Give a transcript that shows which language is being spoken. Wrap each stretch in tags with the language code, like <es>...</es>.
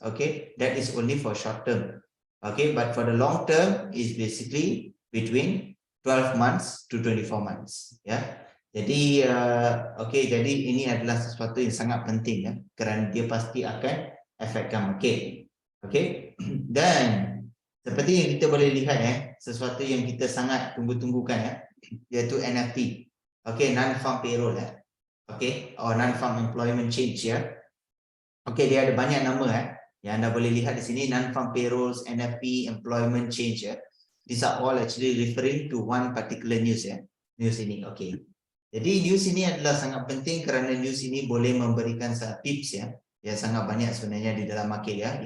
<en>Okay, that is only for short term. Okay, but for the long term is basically between 12 months to 24 months.</en> <ms>Ya, jadi okay, jadi ini adalah sesuatu yang sangat penting ya, kerana dia pasti akan efekkan market. Okay, dan seperti yang kita boleh lihat sesuatu yang kita sangat tunggu-tunggukan iaitu NFT.</ms> <en>Okay, non-farm payroll okay, or non-farm employment change ya.</en> <ms>Okay, dia ada banyak nama yang anda boleh lihat di sini, non-farm payrolls, NFP, employment change ya.</ms> <en>These are all actually referring to one particular news ya.</en> <ms>News ini, okay. Jadi news ini adalah sangat penting kerana news ini boleh memberikan tips ya, yang sangat banyak sebenarnya di dalam market ya.</ms>